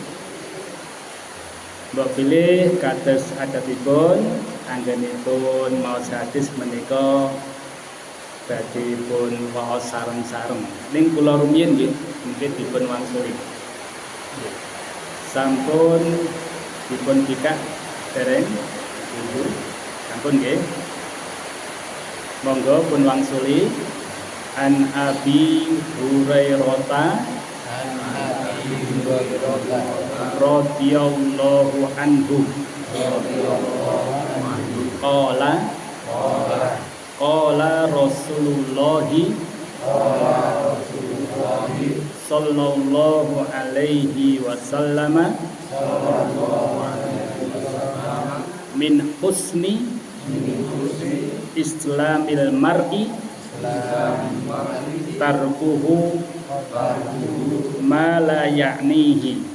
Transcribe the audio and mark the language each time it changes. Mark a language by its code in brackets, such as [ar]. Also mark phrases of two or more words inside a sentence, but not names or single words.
[jv] Mbok pilih kados adatipun anggenipun maos hadis menika badhe pun waos sareng-sareng. Ning kula rumiyin nggih mungkin dipun wangsuli. Sampun dipun bikak dereng ibu sampun nggih, monggo pun wangsuli. [ar] عن أبي هريرة رضي الله عنه قال رسول الله صلى الله عليه وسلم من حسن إسلام المرء تركه ما لا يعنيه.